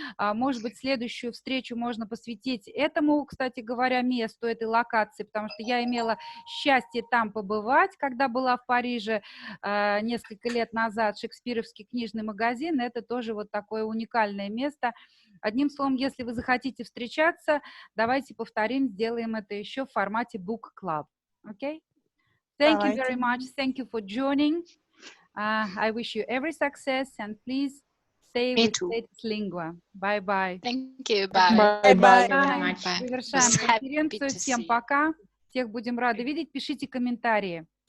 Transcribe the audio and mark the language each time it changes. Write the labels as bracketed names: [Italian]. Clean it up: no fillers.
[Russian] Может быть, следующую встречу можно посвятить этому, кстати говоря, месту, этой локации, потому что я имела счастье там побывать, когда была в Париже несколько лет назад. Шекспировский книжный магазин, это тоже вот такое уникальное место. Одним словом, если вы захотите встречаться, давайте повторим, сделаем это еще в формате Book Club. [English] Okay? Thank you very much. Thank you for joining. I wish you every success and please stay with Status Lingua. Bye-bye. Thank you. Bye. [Russian] Завершаем конференцию. Всем пока. Всех будем рады видеть. Пишите комментарии.